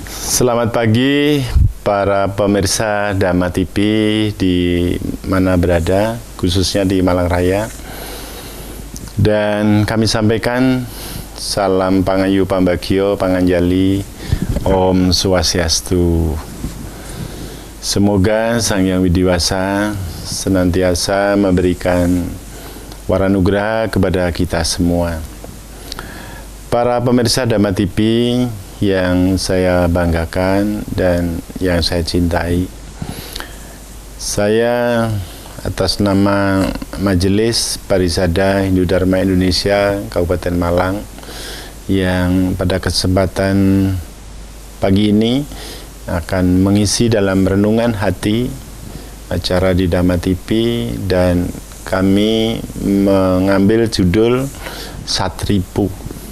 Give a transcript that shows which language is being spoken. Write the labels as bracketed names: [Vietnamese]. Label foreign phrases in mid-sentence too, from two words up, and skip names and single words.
[Indonesian] Selamat pagi para pemirsa Dhamma TV di mana berada, khususnya di Malang Raya. Dan kami sampaikan salam [Javanese] Pangayu Pambagio Panganjali, [Indonesian] Om Swastiastu. Semoga Sang Hyang Widiwasa senantiasa memberikan waranugraha kepada kita semua. Para pemirsa Dhamma TV yang saya banggakan dan yang saya cintai, saya atas nama Majelis Parisada Hindu Dharma Indonesia Kabupaten Malang yang pada kesempatan pagi ini akan mengisi dalam renungan hati acara di Dhamma TV, dan kami mengambil judul Satripu.